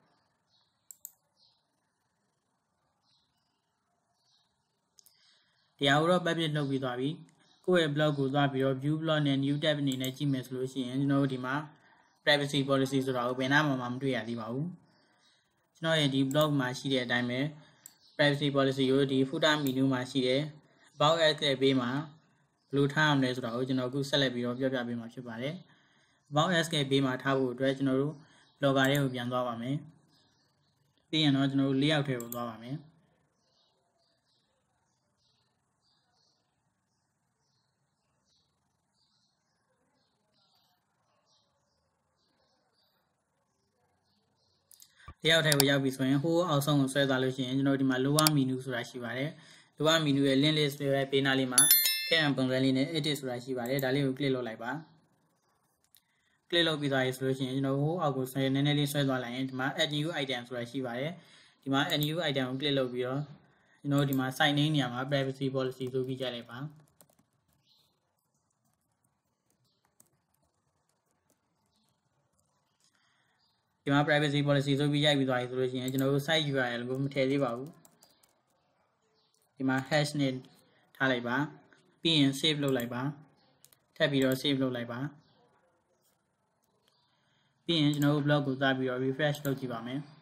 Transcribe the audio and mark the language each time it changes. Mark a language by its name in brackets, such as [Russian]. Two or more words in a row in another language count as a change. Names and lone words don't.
[Burmese] ဒီအားကိုတော့ publish လုပ်ပြီးသွားပြီကိုယ့်ရဲ့ blog ကိုသွားပြီးတော့ [English] view blog [Burmese] နဲ့ [English] new tab [Burmese] အနေနဲ့ကြည့်မယ်ဆိုလို့ရှိရင်ကျွန် တော်တို့ဒီမှာ [English] privacy policy [Burmese] ဆိုတာကိုဘယ်နာမှမတွေ့ရသေးပါဘူးကျွန်တော်ရဲ့ဒီ blog မှာရှိတဲ့အတိုင်းပဲ [English] privacy policy [Burmese] ကိုဒီ [English] footer menu [Burmese] မှာရှိတဲ့ [English] about us [Burmese] ရဲ့ဘေးမှာဘယ်လိုထားရမလဲဆိုတာကိုကျွန်တော်အခုဆက်လက်ပြီးတော့ပြောပြပေးမှာဖြစ်ပါတယ် [English] about us [Burmese] ရဲ့ဘေးမှာထားဖို့အတွက်ကျွန်တော်တို့ blogger တွေကိုပြန်သွားပါမယ်ပြီးရင်တော့ကျွန်တော်တို့ layout ထဲကိုသွားပါမယ် တယောက်ထဲကိုရောက်ပြီဆိုရင်ဟိုးအောက်ဆုံးကိုဆွဲသွားလို့ရှိရင်ကျွန်တော်ဒီမှာ [English] lower menu [Burmese] ဆိုတာရှိပါတယ် [English] lower menu [Burmese] ရဲ့ [English] link list [Burmese] တွေပဲပေးနာလေးမှာခဲံပုံစံလေးနဲ့ edit ဆိုတာရှိပါတယ်ဒါလေးကို click လုပ်လိုက်ပါ click လုပ်ပြီးသွားပြီဆိုလို့ရှိရင်ကျွန်တော်ဟိုးအောက်ကိုဆွဲနည်းနည်းလေးဆွဲသွားလိုက်ရင်ဒီမှာ [English] add new item [Burmese] ဆိုတာရှိပါတယ်ဒီမှာ [English] add new item [Burmese] ကို click လုပ်ပြီးတော့ကျွန်တော်ဒီမှာ [English] site name [Burmese] နေရာမှာ [English] privacy policy [Burmese] ဆိုပြီးကြလိုက်ပါ ဒီမှာ [English] privacy policy [Burmese] ဆိုပြီးရိုက်ပြီးသွားပြီဆိုလို့ရှိရင်ကျွန်တော်တို့ [English] site URL [Burmese] ကိုမထည့်သေးပါဘူးဒီမှာ hash နဲ့ထားလိုက်ပါပြီးရင် save လုပ်လိုက်ပါထပ်ပြီးတော့ save လုပ်လိုက်ပါပြီးရင်ကျွန်တော်တို့ blog ကိုသွားပြီးတော့ refresh လုပ်ကြည့်ပါမယ်